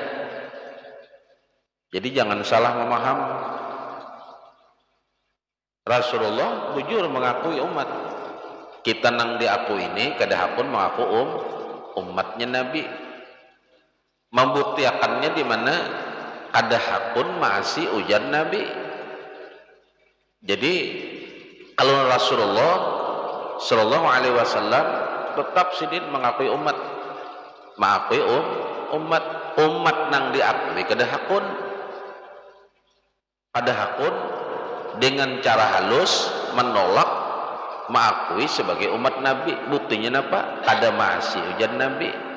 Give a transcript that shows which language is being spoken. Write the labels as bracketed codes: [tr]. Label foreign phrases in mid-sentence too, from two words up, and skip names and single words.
[bjn] Jadi jangan salah memaham. Rasulullah bujur mengakui umat. Kita nang diakui ini kada hakun mengaku umatnya Nabi. Membuktikannya di mana ada hakun masih ujar Nabi. Jadi kalau Rasulullah [ar] sallallahu alaihi wasallam [bjn] tetap sidin mengakui umat, mengakui umat nang diakui kada hakun dengan cara halus menolak mengakui sebagai umat Nabi. Buktinya apa? Kada masih ujar Nabi.